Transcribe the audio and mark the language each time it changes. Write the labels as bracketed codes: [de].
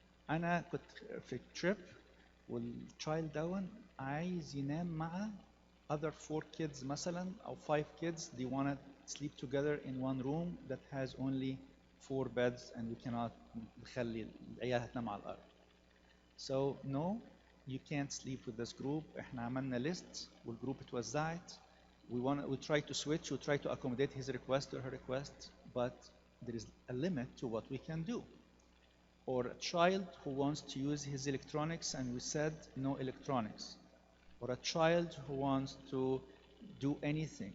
[ar] أنا كنت في [en] trip والchild [ar] دون عايز ينام مع [en] other 4 kids [ar] مثلا أو [en] 5 kids, they want to sleep together in one room that has only 4 beds and we cannot [ar] نخلي العيال هتنام على الأرض. [en] So no, you can't sleep with this group. [ar] احنا عملنا list والجروب اتوزعت. [en] We try to switch, we try to accommodate his request or her request, but there is a limit to what we can do. Or a child who wants to use his electronics and we said no electronics. Or a child who wants to do anything.